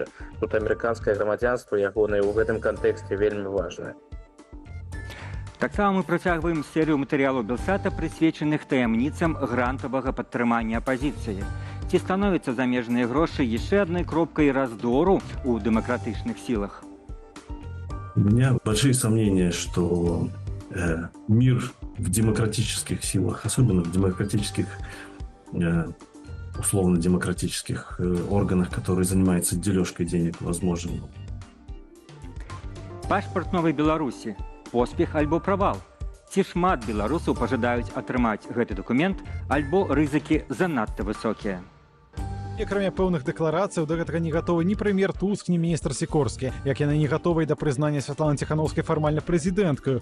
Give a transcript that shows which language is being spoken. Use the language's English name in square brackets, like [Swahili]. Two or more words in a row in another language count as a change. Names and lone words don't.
[Belarusian] Тут амерыканскае грамадзянства ягонае ў гэтым кантэксце вельмі важнае. Таксама мы працягваем серыю матэрыялаў Белсата, прысвечаных таямніцам грантавага падтрымання апазіцыі. Ці становяцца замежныя грошы яшчэ адной кропкай раздору ў дэмакратычных силах? [Russian] У меня большие сомнения, что мир в демократических силах, особенно в демократических, условно-демократических органах, которые занимаются дележкой денег, возможен. [Belarusian] Пашпарт новай Беларусі. Поспех альбо правал. Ці шмат беларусаў пажадаюць атрымаць гэты дакумент, альбо рызыкі занадта высокія. Акрамя пэўных дэкларацыяў, да гэтага не гатовы ні прэм'ер Туск, ні міністр Сікорскі, як яны не гатовыя да прызнання Святланы Ціханаўскай фармальна прэзідэнткаю.